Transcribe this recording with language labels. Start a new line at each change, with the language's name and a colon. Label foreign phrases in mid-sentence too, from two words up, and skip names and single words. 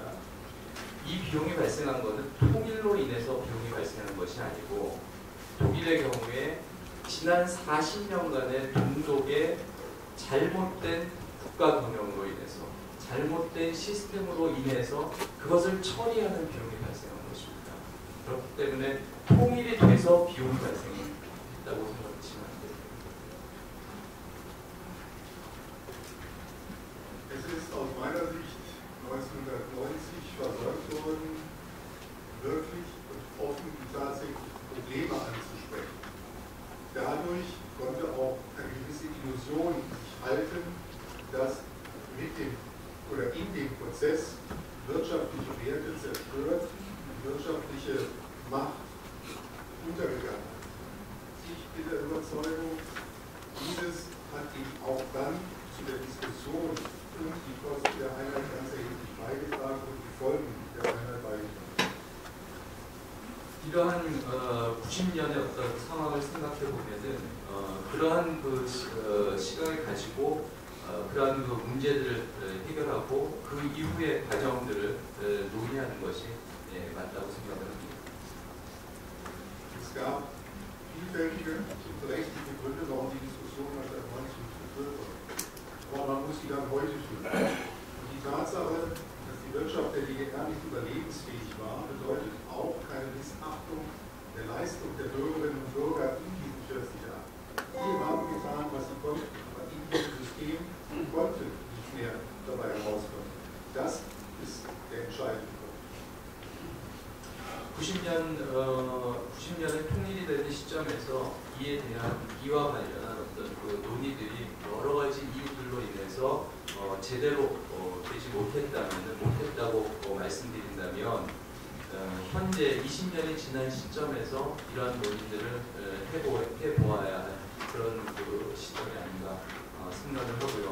Korean: 이 비용이 발생한 것은 통일로 인해서 비용이 발생한 것이 아니고 독일의 경우에 지난 40년간의 동독의 잘못된 국가 경영으로 인해서 잘못된 시스템으로 인해서 그것을 처리하는 비용이 발생한 것입니다. 그렇기 때문에 통일이 돼서 비용이 발생했다고 생각하시면 안 됩니다.
German: Es ist aus meiner Sicht 1990 versäumt worden, wirklich und offen die tatsächlichen Probleme anzusprechen. Dadurch konnte auch eine gewisse Illusion sich halten, dass in dem Prozess wirtschaftliche Werte zerstört und wirtschaftliche Macht untergegangen ist. Ich bin der Überzeugung, dieses hat eben auch dann zu der Diskussion um die Kosten der Einheit ganz erheblich beigetragen und die Folgen der Einheit beigetragen.
Korean: 이러한 90년의 어떤 상황을 생각해 보면은 그러한 시각을 가지고 그러한 문제들을 해결하고 그 이후의 과정들을 논의하는 것이 맞다고 생각을 합니다.
German: Es gab vielfältige und berechtigte Gründe, warum die Diskussion 1990 geführt wurde. Aber man muss sie dann heute führen. Und die Tatsache, dass die Wirtschaft der DDR nicht überlebensfähig war, bedeutet auch keine Missachtung der Leistung der Bürgerinnen und Bürger in diesen 40 Jahren. Die haben getan, was sie konnten, aber in diesem System konnte nicht mehr dabei herauskommen. Das ist der entscheidende Punkt.
Korean: 90년에 통일이 되는 시점에서 이와 관련한 어떤 논의들이 여러 가지 이유들로 인해서 제대로 되지 못했다고 말씀드린다면 현재 20년이 지난 시점에서 이러한 논의들을 해보아야 할 그런 시점이 아닌가 생각을 하고요.